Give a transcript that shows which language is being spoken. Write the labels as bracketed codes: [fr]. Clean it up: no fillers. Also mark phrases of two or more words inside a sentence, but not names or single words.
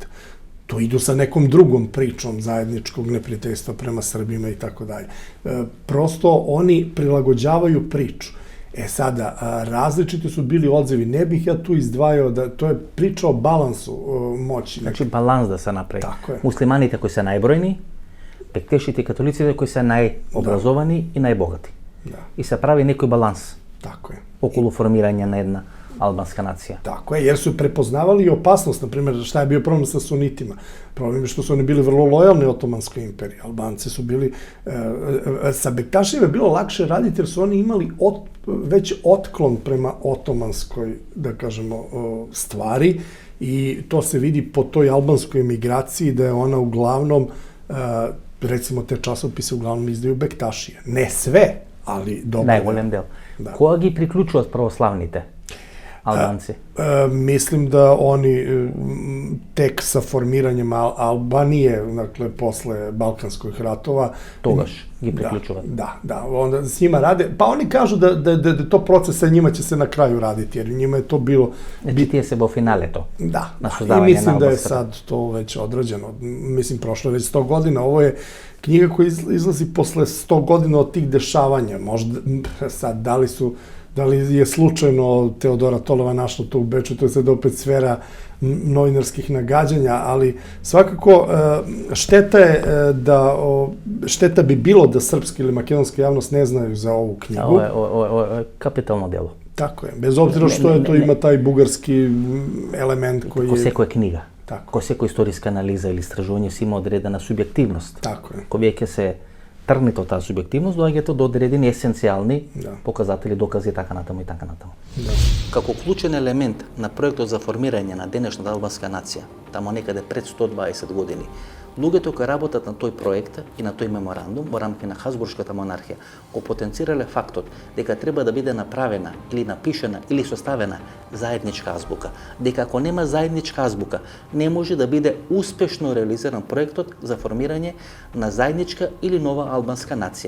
[sr] To idu sa nekom drugom pričom zajedničkog neprijateljstva prema Srbima i tako dalje. Prosto oni prilagođavaju priču. Sada, različiti su bili odzivi. Ne bih ja tu izdvajao da to je priča o balansu moći. [mk] Значи баланс да се направи. Така е. Муслиманите кои се најбројни, бектешите и католиците кои се најобразовани и најбогати. [sr] Da, [mk] И се прави некој баланс [sr] tako je. [mk] околу формирање на една албанска нација. [sr] Tako je, jer su prepoznavali i opasnost, na primjer, šta je bio problem sa sunitima. Problem je što su oni bili vrlo lojalni Otomanskoj imperiji. Albanci su bili, sa Bektašima je bilo lakše raditi jer su oni imali već otklon prema otomanskoj, da kažemo, stvari i to se vidi po toj albanskoj emigraciji da je ona uglavnom, recimo te časopise uglavnom izdaju Bektašije. Ne sve, ali dobro. [mk] Најголем дел. Да. Кога ги приклучуваат православните албанци? [sr] Mislim da oni tek sa formiranjem Albanije, dakle, posle Balkanskih ratova... [mk] Тогаш ги приклучуваат. [sr] Da, onda s njima rade. Pa oni kažu da to proces sa njima će se na kraju raditi, jer njima je to bilo... [mk] Значи тие се во финалето. [sr] Da, [mk] Na [sr] i [mk] создавање [sr] mislim [mk] на [sr] da je [mk] албанската. [sr] sad to već odrađeno. Mislim, prošlo je već 100 godina. Ovo je knjiga koja izlazi posle 100 godina od tih dešavanja. Možda sad, da li je slučajno Teodora Tolova našla to u Beču, to je sad opet sfera novinarskih nagađanja, ali svakako šteta bi bilo da srpska ili makedonska javnost ne znaju za ovu knjigu. [mk] Ovo je капитално дело. [sr] Tako je, bez obzira što je to ima taj bugarski element koji [mk] Ко [sr] je... [mk] секоја книга, [sr] Tako. [mk] ко секоја историска анализа или истражување си има одредена субјективност. [sr] Tako je. [mk] Кој веќе се тргнете од таа субјективност, доаѓате до одредени есенцијални Да. показатели, докази и така натаму и така натаму. [sr] Da. [mk] Како клучен елемент на проектот за формирање на денешната албанска нација, тамо некаде пред 120 години, луѓето кои работат на тој проект и на тој меморандум во рамки на Хазбуршката монархија го потенцирале фактот дека треба да биде направена или напишена или составена заедничка азбука, дека ако нема заедничка азбука, не може да биде успешно реализиран проектот за формирање на заедничка или нова албанска нација.